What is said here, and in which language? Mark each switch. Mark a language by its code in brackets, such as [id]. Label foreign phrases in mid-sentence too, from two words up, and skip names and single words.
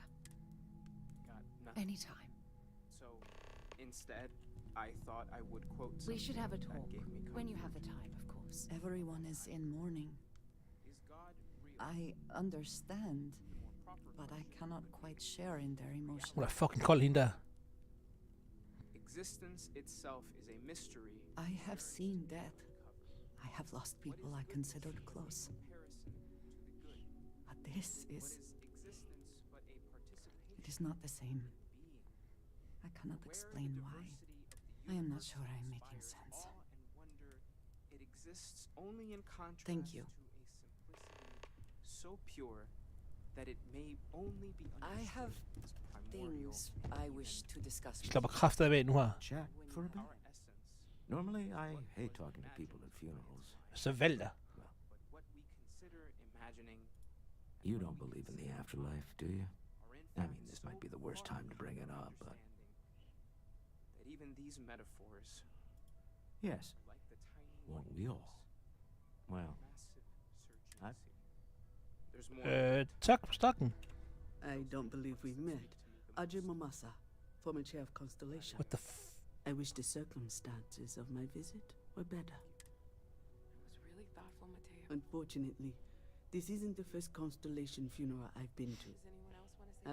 [en] Anytime. So, instead, I thought I would quote something. We should have a that talk gave me when you have the time, of course. Everyone is in mourning. I understand, but I cannot quite share in their emotions. [da] Hun er fucking kold, hende der. [en] Existence itself is a mystery. I have seen death. I have lost people I considered close. But this is... It is not the same. I cannot explain why. I am not sure I am making sense. It exists only in contrast Thank you. to a simplicity so pure that it may only be I have understood as primordial. things I wish to discuss. [da] De slapper kraftet af nu her. [en] Chat for a bit? Normally, I hate talking to people at funerals. [da] Så vælg dig. [en] What we consider imagining You don't believe in the afterlife, do you? I mean, this might be the worst time to bring it up, but... that even these metaphors Yes. are like the tiny Won't we all? Well, I... There's more. [da] Tak på stakken. [en] I don't believe we've met. Ajay Mamasa, former chair of Constellation. What the I wish the circumstances of my visit were better. It was really thoughtful, Mateo. Unfortunately, this isn't the first Constellation funeral I've been to. Does anyone else want to say